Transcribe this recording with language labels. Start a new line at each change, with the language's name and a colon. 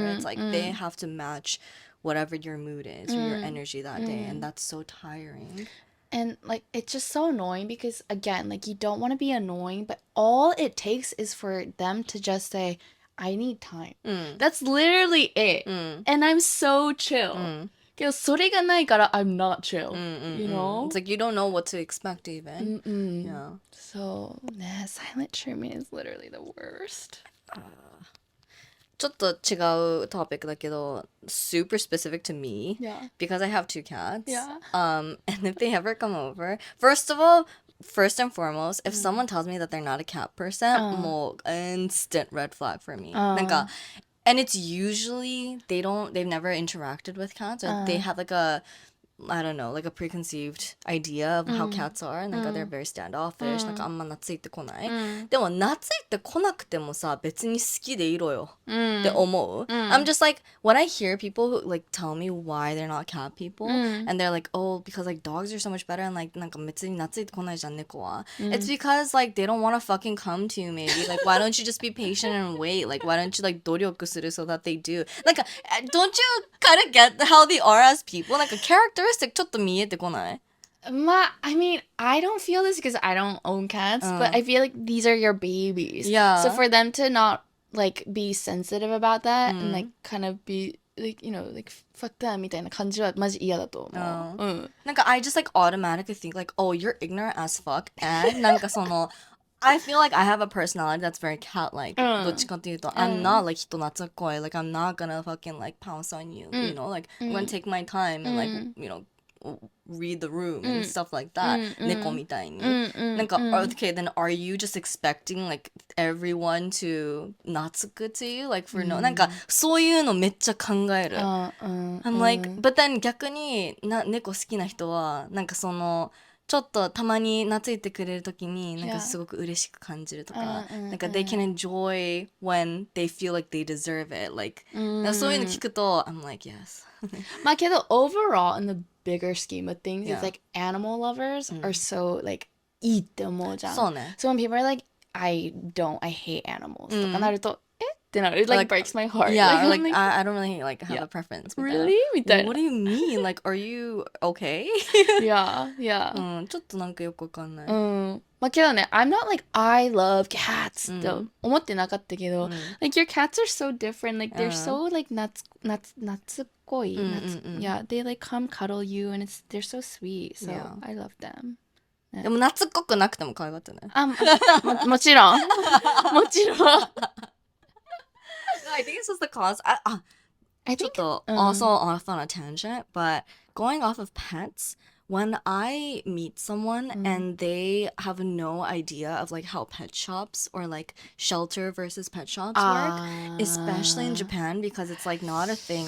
English: It's like they have to match whatever your mood is or your energy that day, and that's so tiring. And like, it's just so annoying because, again, like, you don't want to be annoying, but all it takes is for them to just say, I need time. That's literally it. And I'm so chill.
Japanese: けどそれがないから
English: I'm not chill. You know? It's like you don't know what to expect even. Yeah. So, nah, silent treatment is literally the worst.
Japanese: ちょっと違う
English: topic
Japanese: だけど
English: super specific to me, because I have 2 cats. And if they ever come over, first and foremost, if someone tells me that they're not a cat person, もう instant red flag for me. なんか and it's usually they've never interacted with cats, or they have like a, I don't know, like a preconceived idea of how cats are. なんか they're very standoffish.
Japanese: なんかあんま懐いてこない。でも懐いてこなくてもさ、別に好きでいろよって思う。
English: I'm just like, when I hear people who like tell me why they're not cat people, and they're like, oh, because like dogs are so much better, and like
Japanese: なんか別に懐いてこないじゃん、猫は。
English: It's because like they don't want to fucking come to you, maybe. Like, why don't you just be patient and wait? Like, why don't you like
Japanese: 努力する
English: so that they do? Like, don't you kind of get how they are as people? Like, a characteristic
Japanese: ちょっと見えてこない?
English: I mean, I don't feel this because I don't own cats, but I feel like these are your babies. Yeah. So for them to not like be sensitive about that and like kind of be like, you know, like fuck them
Japanese: みたいな感じはマジ嫌だと思う。
English: なんか I just like automatically think like, oh, you're ignorant as fuck, and
Japanese: なんかその
English: I feel like I have a personality that's very cat-like.
Japanese: どっちかっていうと
English: I'm not like
Japanese: 人懐っこい.
English: Like I'm not gonna fucking like pounce on you, you know? Like I'm gonna take my time and like, you know, read the room and stuff like that.
Japanese: 猫みたいに。
English: なんか, okay, then are you just expecting like everyone to 懐く to you? Like for no,
Japanese: なんかそういうのめっちゃ考える.
English: I'm like, but then
Japanese: 逆に猫好きな人はなんかそのちょっとたまに懐いてくれるときになんかすごく嬉しく感じるとか、なんか
English: they can enjoy when they feel like they deserve it. Like
Japanese: そういうの聞くと
English: I'm like, yes.
Japanese: まあけど
English: overall in the bigger scheme of things, it's like animal lovers are so like
Japanese: いいって思うじゃん。そうね。
English: So when people are like, I hate animals
Japanese: とかなると、ってなる。
English: It like breaks my heart. Yeah, like I don't really like have a preference. Really? みたいな。 What do you mean? Like, are you okay? Yeah.
Japanese: ちょっとなんかよくわかんない。まあけどね、
English: I'm not like, I love cats
Japanese: って思ってなかったけど、
English: like your cats are so different. Like they're so like 懐っこい。 Yeah, they like come cuddle you and they're so sweet. So I love them.
Japanese: でも懐っこくなくても可愛かったね。もちろん。もちろん。
English: I think it's just the cause. I think also off on a tangent, but going off of pets, when I meet someone and they have no idea of like how pet shops or like shelter versus pet shops work, especially in Japan because it's like not a thing.